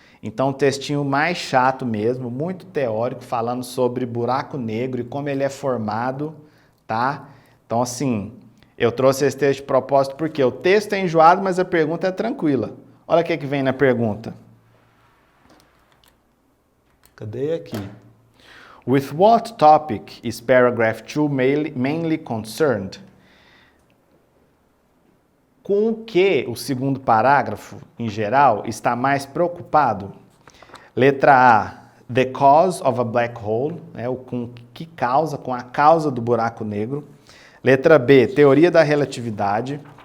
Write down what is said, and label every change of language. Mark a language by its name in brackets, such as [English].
[Portuguese] Então, um textinho mais chato mesmo, muito teórico, falando sobre buraco negro e como ele é formado, tá? Então, assim, eu trouxe esse texto de propósito porque o texto é enjoado, mas a pergunta é tranquila. Olha o que vem na pergunta. Cadê aqui? [English] With what topic is paragraph 2 mainly concerned? [Portuguese] Com o que o segundo parágrafo, em geral, está mais preocupado? Letra A, [English] the cause of a black hole, [Portuguese] né, com a causa do buraco negro. Letra B, teoria da relatividade.